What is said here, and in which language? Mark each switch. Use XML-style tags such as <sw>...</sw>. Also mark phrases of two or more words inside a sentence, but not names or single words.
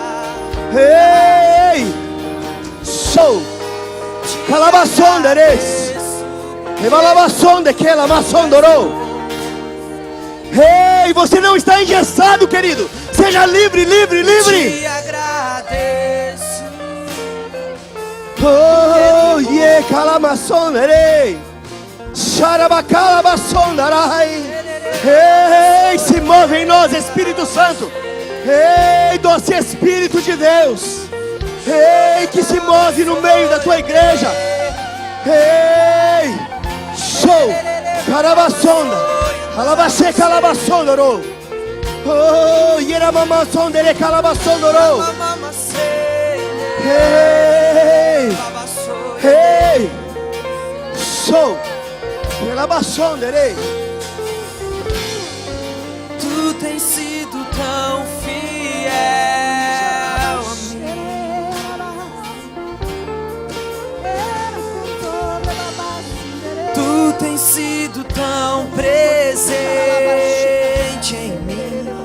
<pt>Ei, show. Calabaçonderes, evalabaçonde que ela maçondorou. Ei, você não está engessado, querido. Seja livre, livre, livre. Te agradeço. Oh, yeah, calamaçonderei, xarabacalabaçondarai. Ei, se move em nós, Espírito Santo. Ei, doce Espírito de Deus. Ei, que se move no meio da tua igreja. Ei, show. Carabassonda. Alabaxê, calabassondoro. Oh, yeramamassondere, calabassondoro. Ei, ei, show. Calabassondere. Tu tens sido tão fiel a mim. Tu tens sido tão presente em mim.</pt>